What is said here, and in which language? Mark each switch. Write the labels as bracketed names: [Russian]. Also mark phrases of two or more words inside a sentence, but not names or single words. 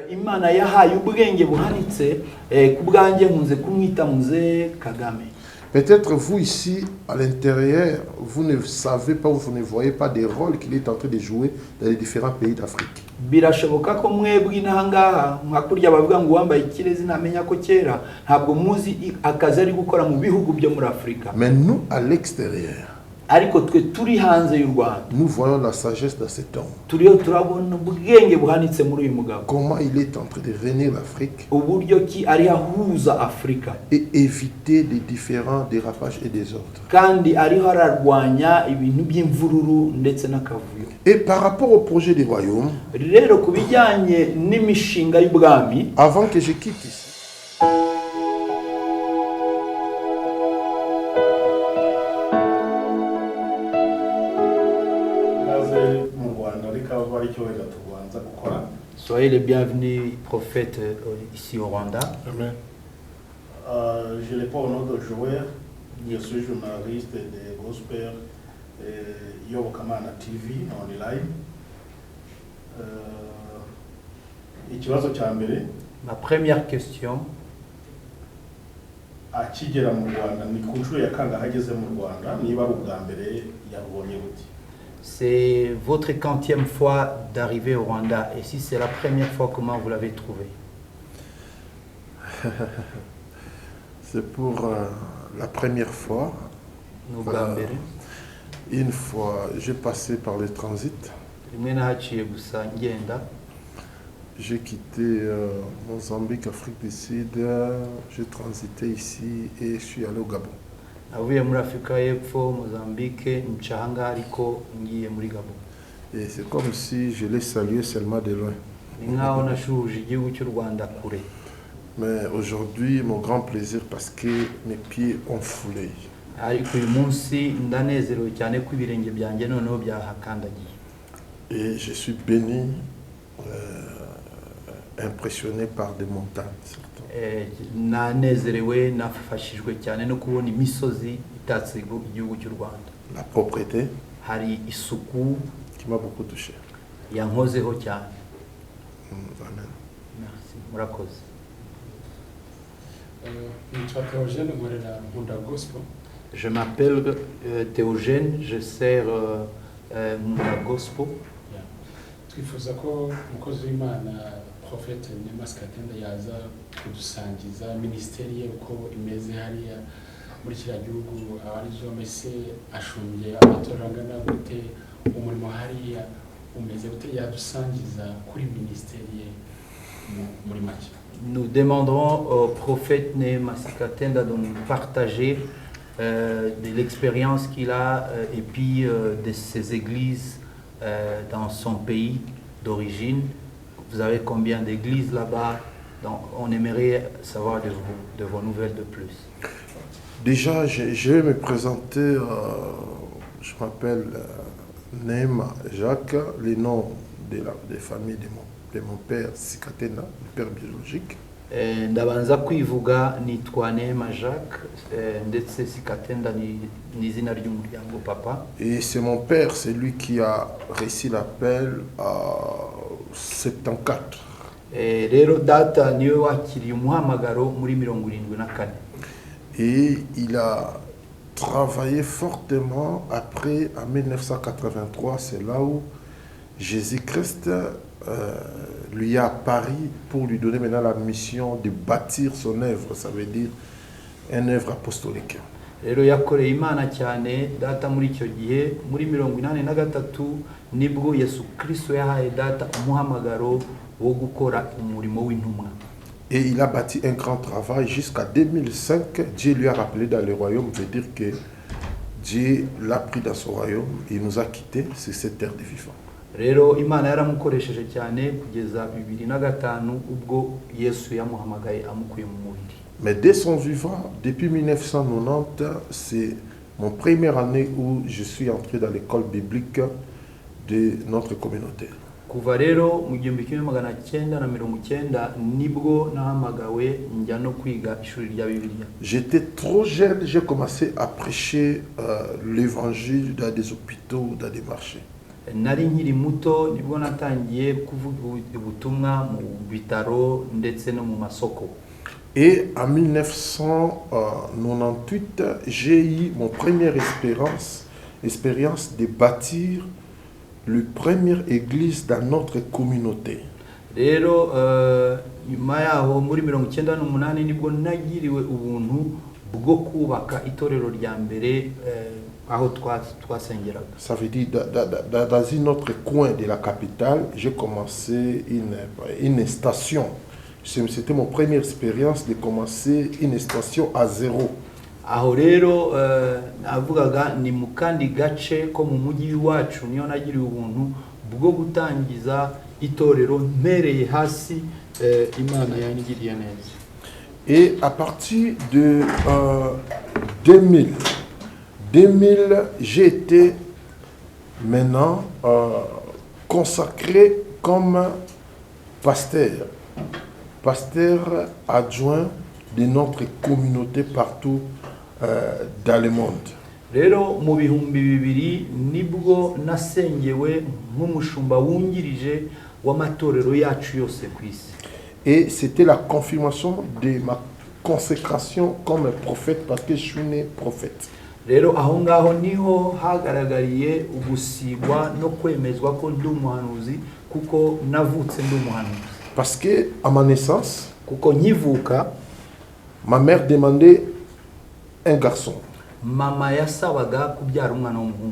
[Kinyarwanda] Imana yahaye ubwenge buhanitse ku bwanjye nkunze kumwita Muze Kagame. [French] Peut-être vous ici, à l'intérieur, vous ne savez pas ou vous ne voyez pas des rôles qu'il est en train de jouer dans les différents pays d'Afrique. [Kinyarwanda] Birashoboka ko mwebwe inahangaha mwakurya bavuga ngo wambaye ikirezi ntamenya ko kera ntabwo muzi akazi ari gukora mu bihugu byo muri Afrika. [French] Mais nous, à l'extérieur, [Kinyarwanda] Ariko twe turi hanze y'u Rwanda, [French] nous voyons la sagesse de cet homme. [Kinyarwanda] turiyo turabona ubwenge buhanitse muri uyu mugabo. [French] Comment il est en train de réunir l'Afrique [Kinyarwanda] Uburyo ki ari ahuza Afrika [French] et éviter les différents dérapages et désordres. [Kinyarwanda] kandi ariho ararwanya ibintu by'imvururu ndetse n'akavuyo. [French] Et par rapport au projet du royaume, [Kinyarwanda] Rero ku bijyanye n'imishinga y'ubwami, [French] avant que je quitte ici, soyez les bienvenus prophètes ici au Rwanda. Amen. Je n'ai pas au nom de joueur, je suis journaliste de Gospel Yobokamana TV online. [Kinyarwanda] Ikibazo cya mbere, [French] Ma première question, [Kinyarwanda] akigera mu Rwanda ni ku nshuro ya kangahe ageze mu Rwanda, niba ari ubwa mbere yabonye buti? [French] c'est votre 40e fois d'arriver au Rwanda. Et si c'est la première fois, comment vous l'avez trouvé? C'est pour la première fois. [Kinyarwanda] Ni ubwa mbere. [French] Une fois, j'ai passé par le transit. [Kinyarwanda] Rimwe nahaciye gusa ngenda. [French] J'ai quitté Mozambique, Afrique du Sud. J'ai transité ici et je suis allé au Gabon. [Kinyarwanda] Navuye muri Afrika y'Epfo, Mozambique, nca ariko ngiye muri Gabon. [French] Et c'est comme si je l'ai salué seulement de loin. [Kinyarwanda] Ni nkaho nashuhuje igihugu cy'u Rwanda kure. [French] Mais aujourd'hui, mon grand plaisir parce que mes pieds ont foulé. [Kinyarwanda] Ariko uyu munsi ndanezerewe cyane ko ibirenge byanjye noneho byahakandagiye. [French] Et je suis béni, impressionné par des montagnes surtout. [Kinyarwanda] Nanezerewe nafashijwe cyane no kubona imisozi itatse igihugu cy'u Rwanda. [French] La propreté [Kinyarwanda] Hari isuku [French] qui m'a beaucoup touché. [Kinyarwanda] yankozeho cyane. Amen. Merci, murakoze. Nitwa Théogène nkorera Nkunda Gospel. [French] Je m'appelle Théogène, je sers Nkunda Gospel. [Kinyarwanda] Twifuza ko umukozi w'Imana Prophète Nemas Katenda yaza kudusangiza ministeri ye uko imeze hariya muri kiriya gihugu abarizo mese ashumbye amatora angana gute, umurimo hariya umeze gute, yadusangiza kuri ministeri ye muri make. [French] Nous demanderons au prophète Nemas Katenda de nous partager de l'expérience qu'il a et puis de ses églises dans son pays d'origine. Vous avez combien d'églises là-bas? Donc, on aimerait savoir de vos nouvelles de plus. Déjà, je vais me présenter. Je m'appelle Neema Jacques, le nom de famille de mon père, Sikatena, le père biologique. [Kinyarwanda] Ndabanza kwivuga nitwa Neema Jacques ndetse Sikatenda ni izina ry'umuryango papa. [French] Et c'est mon père, c'est lui qui a réussi l'appel à 74. [Kinyarwanda] Rero data niwe wakiriye umuhamagaro muri 74. [French] Et il a travaillé fortement après, en 1983, c'est là où Jésus-Christ lui a apparu pour lui donner maintenant la mission de bâtir son œuvre, ça veut dire une œuvre apostolique. [Kinyarwanda] Rero yakoreye Imana cyane data muri icyo gihe muri 83 nibwo Yesu Kristo yahaye data umuhamagaro wo gukora umurimo w'intumwa. [French] Et il a bâti un grand travail jusqu'à 2005. Dieu lui a rappelé dans le royaume, veut dire que Dieu l'a pris dans son royaume, il nous a quittés sur cette terre de vivants. [Kinyarwanda] Rero Imana yaramukoresheje cyane kugeza 2005 ubwo Yesu yamuhamagaye amukuye mu mubiri. [French] Mais dès son vivant, depuis 1990, c'est mon première année où je suis entré dans l'école biblique de notre communauté. [Kinyarwanda] Kuva rero mu 1990 nibwo nahamagawe njya no kwiga ishuri rya Bibiliya. [French] J'étais trop jeune, j'ai commencé à prêcher l'évangile dans des hôpitaux, dans des marchés. [Kinyarwanda] nari nkiri muto nibwo natangiye kuvuga ubutumwa mu bitaro ndetse no mu masoko. [French] Et en 1998, j'ai eu mon première expérience de bâtir la première église dans notre communauté. [Kinyarwanda] Rero nyuma yaho muri 1998 nibwo nagiriwe ubuntu bwo kubaka itorero rya mbere aho twasengeraga. [French] Ça veut dire dans un autre coin de la capitale, j'ai commencé une station. C'était mon première expérience de commencer une station à zéro. [Kinyarwanda] Aho rero navugaga ni mu kandi gace ko mu mujyi wacu niyo nagiriwe ubuntu bwo gutangiza itorero mpereye hasi Imana yangiriye neza. [French] Et à partir de 2000, j'ai été maintenant consacré comme pasteur adjoint de notre communauté partout dans le monde. [Kinyarwanda] Rero mu bihumbi bibiri nibwo nasengewe nk'umushumba wungirije w'amatorero yacu yose ku isi. [French] Et c'était la confirmation de ma consécration comme prophète parce que je suis né prophète. [Kinyarwanda] Rero aho ngaho niho hagaragariye ugusigwa no kwemezwa ko ndi umuhanuzi kuko navutse ndi umuhanuzi. [French] Parce que à ma naissance, [Kinyarwanda] kuko nkivuka, [French] ma mère demandait un garçon. [Kinyarwanda] Mama yasabaga kubyara umwana w'umuhungu.